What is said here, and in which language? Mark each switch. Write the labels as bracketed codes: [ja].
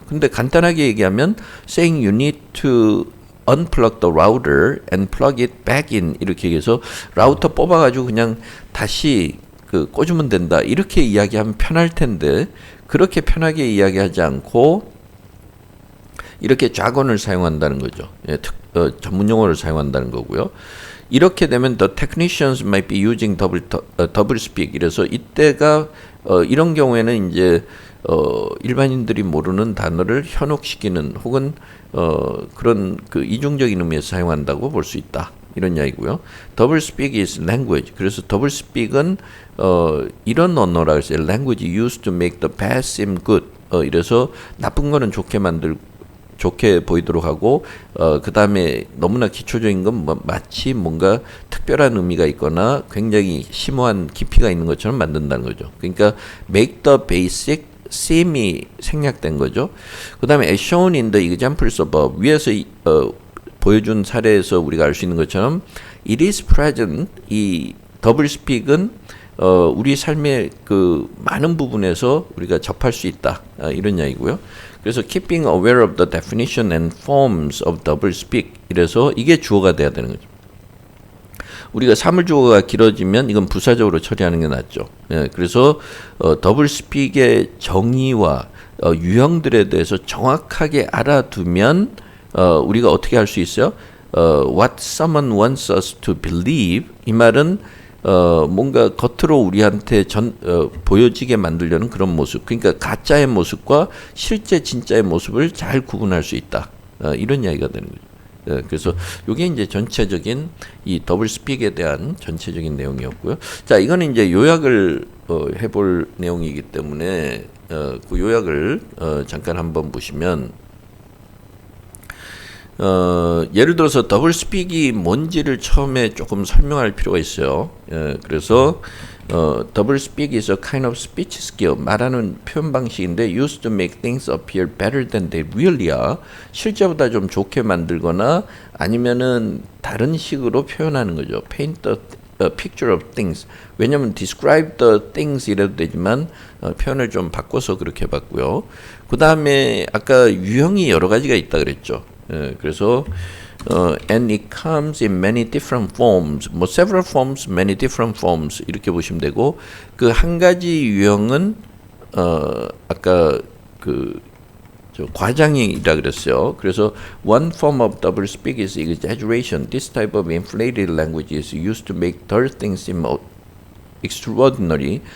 [ko] 근데 간단하게 얘기하면 [en] saying you need to unplug the router and plug it back in [ko] 이렇게 얘기해서 라우터 뽑아가지고 그냥 다시 꽂으면 된다. 이렇게 이야기하면 편할 텐데 그렇게 편하게 이야기하지 않고 이렇게 jargon을 사용한다는 거죠. 예, 전문 용어를 사용한다는 거고요. 이렇게 되면 [en] the technicians might be using double speak. [ko] 이래서 이때가 이런 경우에는 이제 일반인들이 모르는 단어를 현혹시키는 혹은 그런 그 이중적인 의미에서 사용한다고 볼 수 있다. 이런 이야기고요. [en] double speak is language. [ko] 그래서 double speak은 이런 언어라 그랬어요. [en] language used to make the bad seem good. [ko] 이래서 나쁜 거는 좋게 보이도록 하고 그 다음에 너무나 기초적인 건 마치 뭔가 특별한 의미가 있거나 굉장히 심오한 깊이가 있는 것처럼 만든다는 거죠. 그러니까 [en] make the basic seem [ko] 이 생략된 거죠. 그 다음에 [en] as shown in the examples above [ko] 위에서 보여준 사례에서 우리가 알 수 있는 것처럼 [en] it is present [ko] 이 더블 스픽은 우리 삶의 그 많은 부분에서 우리가 접할 수 있다. 이런 이야기고요. [en] 그래서 keeping aware of the definition and forms of double speak [ko] 이래서 이게 주어가 돼야 되는 거죠. 우리가 사물 주어가 길어지면 이건 부사적으로 처리하는 게 낫죠. 예, 그래서 더블 스픽의 정의와 유형들에 대해서 정확하게 알아두면 우리가 어떻게 할 수 있어요? [en] What someone wants us to believe [ko] 이 말은 뭔가 겉으로 우리한테 보여지게 만들려는 그런 모습. 그러니까 가짜의 모습과 실제 진짜의 모습을 잘 구분할 수 있다. 이런 이야기가 되는 거죠. 예, 그래서 이게 이제 전체적인 이 더블 스픽에 대한 전체적인 내용이었고요. 자, 이거는 이제 요약을 해볼 내용이기 때문에 그 요약을 잠깐 한번 보시면 예를 들어서 더블 스픽이 뭔지를 처음에 조금 설명할 필요가 있어요. 그래서 [en] double speak is a kind of speech skill. [ko] 말하는 표현 방식인데 [en] used to make things appear better than they really are. [ko] 실제보다 좀 좋게 만들거나 아니면은 다른 식으로 표현하는 거죠. [en] paint a picture of things. [ko] 왜냐면 [en] describe the things [ko] 이래도 되지만 표현을 좀 바꿔서 그렇게 해봤고요. 그 다음에 아까 유형이 여러 가지가 있다 그랬죠. 그래서 [en] and it comes in many different forms. [ko] 뭐 [en] several forms, many different forms [ko] 이렇게 보시면 되고 그 한 가지 유형은 아까 저 과장이라 그랬어요. 그래서 [en] one form of double speak is exaggeration. This type of inflated language is used to make third things seem extraordinary.